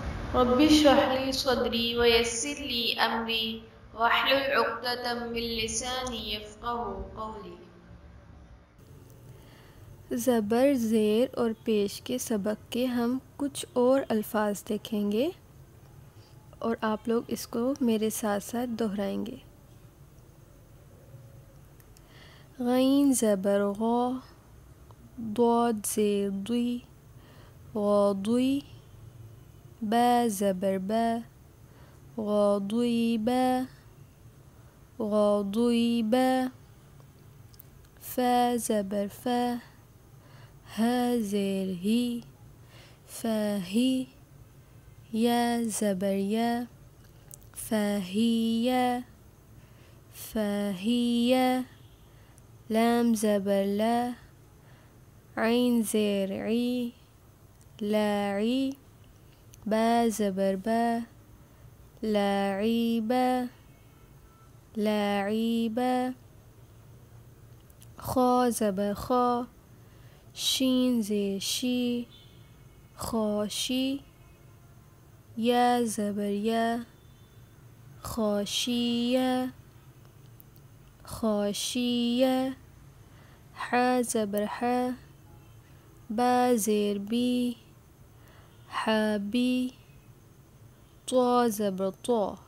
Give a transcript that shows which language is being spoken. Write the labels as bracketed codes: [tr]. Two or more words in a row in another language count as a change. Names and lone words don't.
[ar] رب اشرح لي صدري ويسر لي أمري واحلل عقدة من لساني يفقهوا قولي۔ [ur] زبر، زیر اور پیش کے سبق کے ہم کچھ اور الفاظ دیکھیں گے اور آپ لوگ اس کو میرے ساتھ ساتھ دہرائیں گے۔ غین زبر غا، ضاد زیر ضی، غاضی، با زبر با، غاضیبا، غاضیبا، فا زبر فا، ها زیر ہی، فاہی، یا زبر یا، فاہیا، فاہیا، لام زبر لا، عین زیر عی، لاعی، با زبر با، لاعیبا، لاعیبا، خا زبر خا، شین زیر شی، خاشی، یا زبر یا، خاشیہ، خاشیہ، حا زبر حا، با زیر بی، حابی، طا زبر طا،